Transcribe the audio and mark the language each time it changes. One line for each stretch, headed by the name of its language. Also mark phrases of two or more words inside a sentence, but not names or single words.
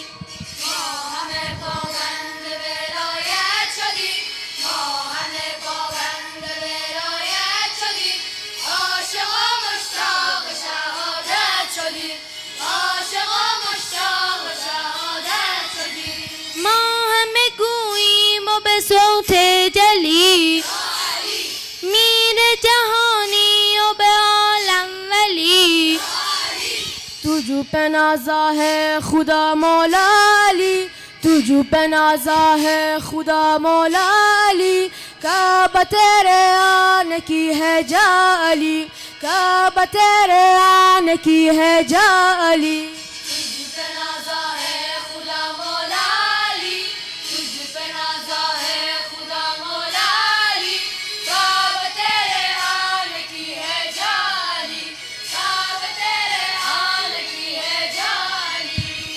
Persian: ما همه پابند ولایت شدیم ما همه پابند ولایت شدیم عاشقا مشتاق شهادت شدیم عاشقا مشتاق شهادت شدیم ما همه گوییم و به صوت جلی میر جهانی و به عالم ولی
Urdu: تجھو پہ نازا ہے خدا مولا علی تجھو پہ نازا ہے خدا مولا علی کعبہ تیرے آنے کی ہے جا علی کعبہ تیرے آنے کی ہے جا علی تجھ پہ نازا ہے خدا مولا علی تجھ پہ نازا ہے خدا مولا علی کعبہ تیرے آنے کی ہے جا علی کعبہ تیرے آنے کی ہے جا علی